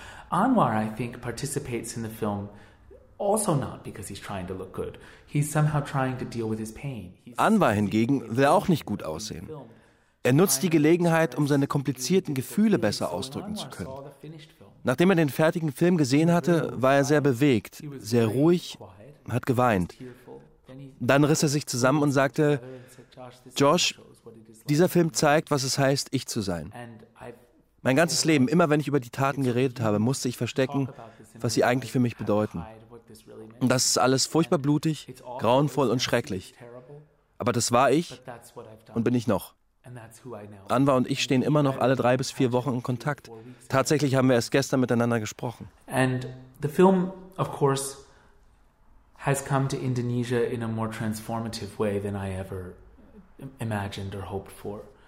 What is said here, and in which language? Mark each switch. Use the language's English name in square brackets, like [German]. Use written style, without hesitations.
[English] Anwar, I think, participates in the film also not because he's trying to look good. He's somehow trying to deal with his pain. [German] Anwar hingegen will auch nicht gut aussehen. Er nutzt die Gelegenheit, um seine komplizierten Gefühle besser ausdrücken zu können. Nachdem er den fertigen Film gesehen hatte, war er sehr bewegt, sehr ruhig, hat geweint. Dann riss er sich zusammen und sagte: Josh, dieser Film zeigt, was es heißt, ich zu sein. Mein ganzes Leben, immer wenn ich über die Taten geredet habe, musste ich verstecken, was sie eigentlich für mich bedeuten. Und das ist alles furchtbar blutig, grauenvoll und schrecklich. Aber das war ich und bin ich noch. Anwar und ich stehen immer noch alle 3 bis 4 Wochen in Kontakt. Tatsächlich haben wir erst gestern miteinander gesprochen. [English] And the film, of course, has come to Indonesia in a more transformative way than I ever imagined or hoped for.